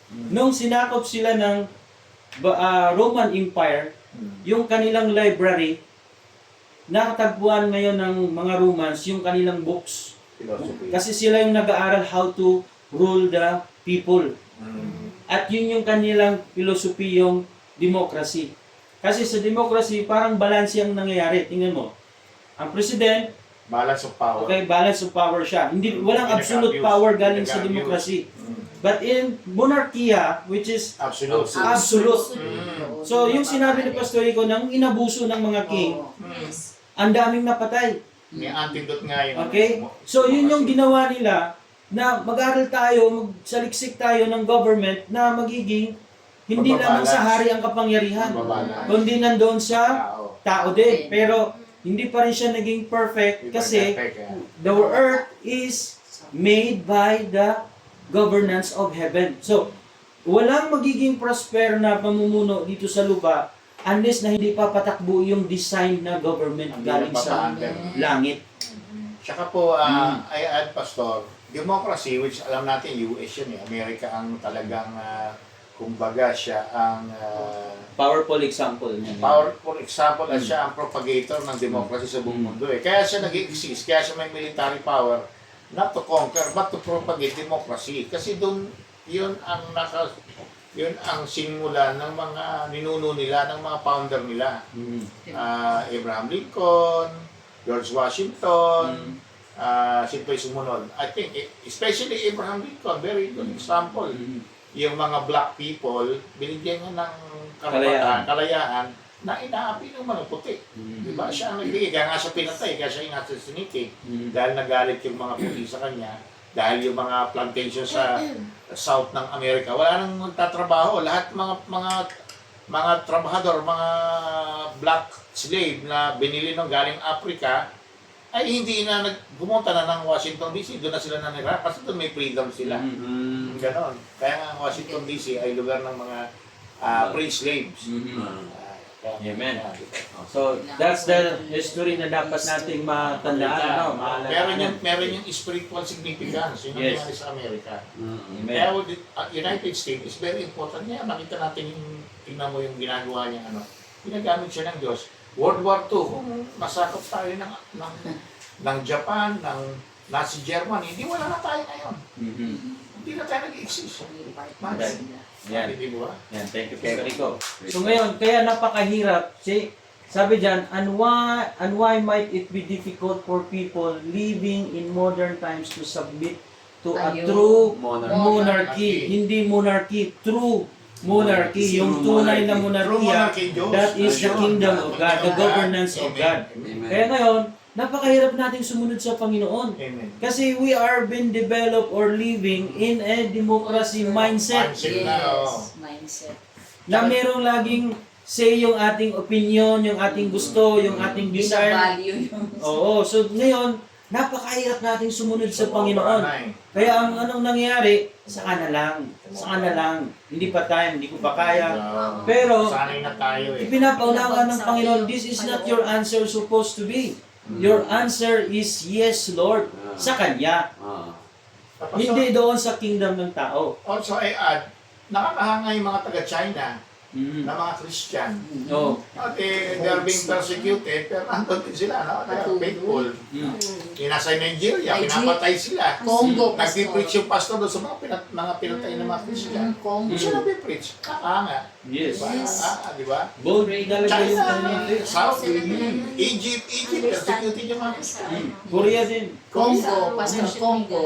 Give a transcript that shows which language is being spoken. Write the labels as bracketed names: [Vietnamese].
[Filipino] Nung sinakop sila ng Roman Empire, yung kanilang library, nakatagpuan ngayon ng mga Romans yung kanilang books. [English] Philosophy. [Filipino] Kasi sila yung nag-aaral [English] how to rule the people. Mm. [Filipino] At yun yung kanilang philosophy, yung democracy. Kasi sa democracy, parang balance yung nangyayari. Tingnan mo. Ang president, [English] Balance of power. okay, balance of power [Filipino] siya. Hindi, walang absolute power galing sa democracy. [English] But in monarchy, which is Absolute. absolute. Mm. [Filipino] So, yung sinabi ni Pastor Rico, nang inabuso ng mga king, [English] Yes. [Filipino] ang daming napatay. May antidote nga yun. [English] Okay? [Filipino] So, yun yung ginawa nila na mag-aral tayo, magsaliksik tayo ng government na magiging hindi lamang sa hari ang kapangyarihan, Mababalance. kundi nandoon sa Tao. tao din. Pero, hindi pa rin siya naging perfect kasi [English] the earth is made by the governance of heaven. [Filipino] So, walang magiging prosper na pamumuno dito sa lupa unless na hindi pa patakbo yung design na government galing sa langit. Tsaka po, [English] I add, [Filipino] Pastor, democracy, which alam natin, US yun eh. Amerika ang talagang, kumbaga siya ang [English] Powerful example niya. powerful example [Filipino] at siya ang propagator ng democracy sa buong mundo eh. Kaya siya nag-exist, kaya siya may [English] military power not to conquer but to propagate democracy. [Filipino] Kasi doon, yun ang sinimula ng mga ninuno nila, ng mga founder nila. Abraham Lincoln, George Washington, sino pa yung sumunod? [English] I think, especially Abraham Lincoln, very good example. [Filipino] Yung mga black people, binigyan niya ng kalayaan na inaapi ng mga puti. Diba? Siya ang nagbigay, kaya nga siya pinatay, kaya siya inassassinate. Dahil nagalit yung mga puti sa kanya, dahil yung mga plantation sa south ng Amerika, wala nang magtatrabaho. Lahat mga trabahador, mga black slave na binili ng galing Africa, ay hindi na pumunta na ng Washington DC, doon na sila nanira kasi doon may freedom sila. Ganon. Kaya nga ang Washington DC ay lugar ng mga free slaves. [English] Amen. So, that's the history [Filipino] na dapat nating matandaan. Meron yung spiritual significance, yun ang [English] Yes. [Filipino] nangyari sa Amerika. [English] Amen. Kaya United States is very important niya. [Filipino] Makita natin tingnan mo yung ginagawa niya, ginagamit siya ng Diyos. World War II, kung masakop tayo ng Japan, ng Nazi Germany, hindi wala na tayo ngayon. Hindi na tayo nag-exist. Yan. Hindi ba? Yan, [English] thank you, [Filipino] Pastor Rico. So ngayon, kaya napakahirap. [English] Sabi dyan, and why might it be difficult for people living in modern times to submit to a true monarchy? Hindi monarchy, true monarchy. [Filipino] Yung tunay na monarkiya, [English] that is the kingdom of God, the governance of God. [Filipino] Kaya ngayon, napakahirap nating sumunod sa Panginoon. [English] Amen. Kasi we are being developed or living in a democracy mindset. Mindset. [Filipino] Na merong laging say yung ating opinion, yung ating gusto, yung ating desire. Binavalue yung... Oo, so ngayon, napakahirap nating sumunod sa Panginoon. Kaya ang anong nangyayari, saka na lang. Hindi pa time, hindi ko pa kaya. Pero, sanay na tayo eh. ipinapaunawa ng Panginoon, [English] this is not your answer supposed to be. Your answer is yes, Lord, [Filipino] sa Kanya. Hindi doon sa kingdom ng tao. [English] Also, I add, [Filipino] nakakahanga yung mga taga-China na mga Christian. [English] No. They are being persecuted, [Filipino] pero nandun din sila, no? [English] They are faithful. [Filipino] Yung nasa Nigeria, pinapatay sila. Congo, Nag-preach yung pastor doon sa mga pinatay ng mga Christian. Congo. Hindi siya nag-preach. Kakahanga. [English] Yes. [Filipino] Diba? Bold talaga yung kanyang China, South, Egypt, persecuted yung mga Christian. Korea din. Congo, Pastor Congo.